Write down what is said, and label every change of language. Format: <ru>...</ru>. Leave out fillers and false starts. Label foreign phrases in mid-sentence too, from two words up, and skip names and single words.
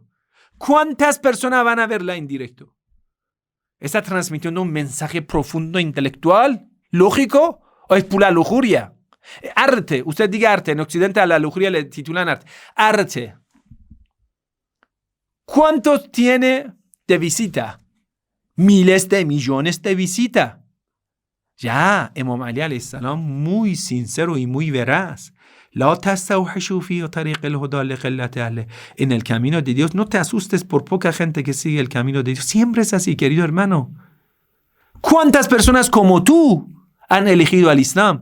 <es>¿Cuántas personas van a verla en directo? ¿Está transmitiendo un mensaje profundo, intelectual, lógico, o es pura lujuria? Arte, usted diga arte, en Occidente a la lujuria le titulan arte. Arte. ¿Cuántos tiene de visita? Miles de millones de visita. Ya, Imam Ali</es> <ar>عليه السلام,</ar> <es>muy sincero y muy veraz. En el camino de Dios, no te asustes por poca gente que sigue el camino de Dios. Siempre es así, querido hermano. ¿Cuántas personas como tú han elegido al Islam?</es>